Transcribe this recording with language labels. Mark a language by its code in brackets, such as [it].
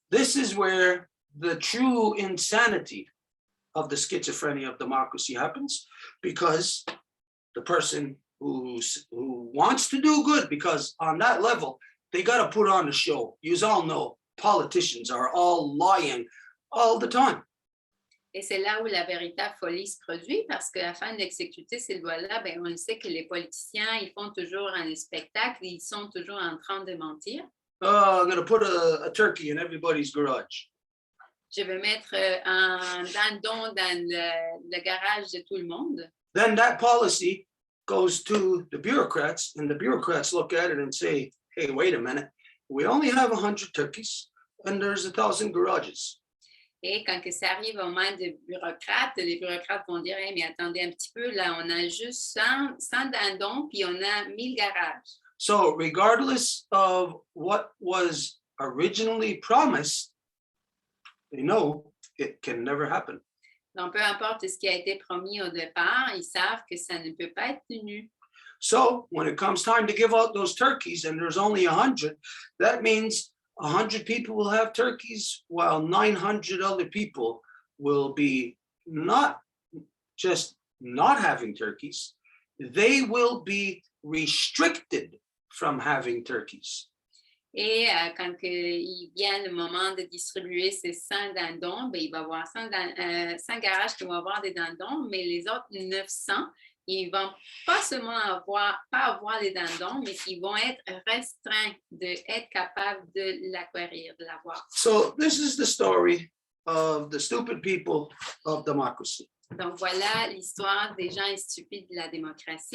[en] This is where the true insanity of the schizophrenia of democracy happens, because the person who wants to do good, because on that level, they got to put on a show. You all know politicians are all lying all the time. [fr] Et c'est là où la véritable folie se produit, parce qu'afin d'exécuter ces lois-là, on le sait que les politiciens, ils font toujours un spectacle, ils sont toujours en train de mentir. [en] I'm going to put a turkey in everybody's garage. [fr] Je vais mettre un dindon dans le garage de tout le monde. [en] Then that policy goes to the bureaucrats, and the bureaucrats look at it and say, hey, wait a minute, we only have 100 turkeys, and there's 1,000 garages. [fr] Et quand que ça arrive aux mains des bureaucrates, les bureaucrates vont dire hey, mais attendez un petit peu, là, on a juste 100 dindons, puis on a 1000 garages. [en] So regardless of what was originally promised, they know it can never happen. [fr] Donc, peu importe ce qui a été promis au départ, ils savent que ça ne peut pas être tenu. [en] So when it comes time to give out those turkeys and there's only 100, that means 100 people will have turkeys while 900 other people will be not just not having turkeys, they will be restricted from having turkeys. [fr] Et quand il vient le moment de distribuer ces 100 dindons, il va y avoir 100 garages qui vont avoir des dindons, mais les autres 900, ils ne vont pas seulement avoir les dindons, mais ils vont être restreints d'être capables de l'acquérir, de l'avoir. [en] So this is the story of the stupid people of democracy. [fr] Donc voilà l'histoire des gens stupides de la démocratie.